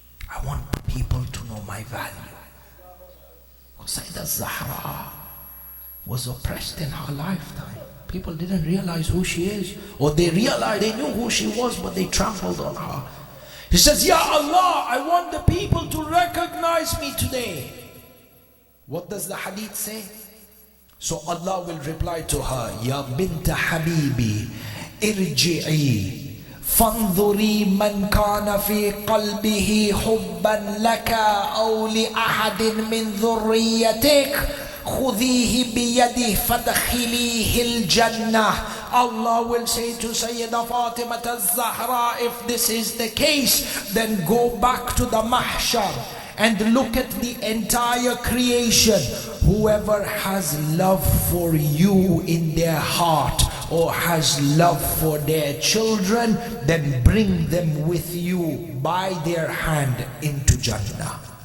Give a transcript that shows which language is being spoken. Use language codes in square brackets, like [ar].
[en] I want people to know my value. Because Sayyidah Zahra was oppressed in her lifetime. People didn't realize who she is, or they realized, they knew who she was, but they trampled on her. He says, Ya Allah, I want the people to recognize me today. What does the hadith say? So Allah will reply to her, [ar] Ya binta Habibi, irji'i فانظري من كان في قلبه حبا لك أو لأحد من ذريتك خذيه بيده فادخليه الجنة. [en] Allah will say to Sayyidah Fatima al-Zahra, if this is the case, then go back to the mahshar and look at the entire creation. Whoever has love for you in their heart or has love for their children, then bring them with you by their hand into Jannah.